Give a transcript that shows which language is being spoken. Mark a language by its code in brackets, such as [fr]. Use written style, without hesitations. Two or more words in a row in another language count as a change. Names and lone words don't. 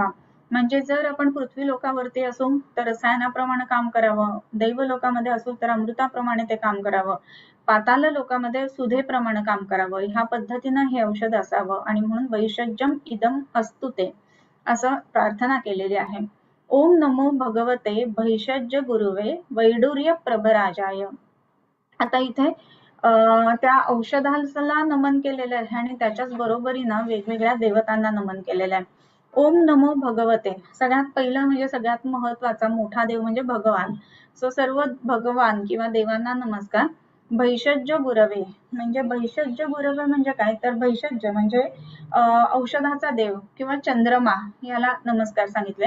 [mr] म्हणजे जर आपण पृथ्वी लोकावरती असू तर रसायनाप्रमाणे काम करावं, दैव लोकामध्ये असू तर अमृताप्रमाणे ते काम करावं, पाताल लोकामध्ये सुधेप्रमाणे काम करावं, ह्या पद्धतीनं हे औषध असावं. आणि म्हणून [sa] वैषज्यम इदम असतु [mr] ते असं प्रार्थना केलेली आहे. [sa] ओम नमो भगवते भैषज्य गुरुवे वैडूर्य प्रभराजाय. [mr] आता इथे त्या औषधाला नमन केलेलं आहे आणि त्याच्याच बरोबरीनं वेगवेगळ्या देवतांना नमन केलेलं आहे. [sa] ओम नमो भगवते, [mr] सगळ्यात पहिलं म्हणजे सगळ्यात महत्वाचा मोठा देव म्हणजे भगवान. सो सर्व भगवान किंवा देवांना नमस्कार. [sa] भैषज्य गुरवे [mr] म्हणजे [sa] भैषज्य गुरवे [mr] म्हणजे काय, तर भैषज्य म्हणजे औषधाचा देव किंवा चंद्रमा, याला नमस्कार सांगितले.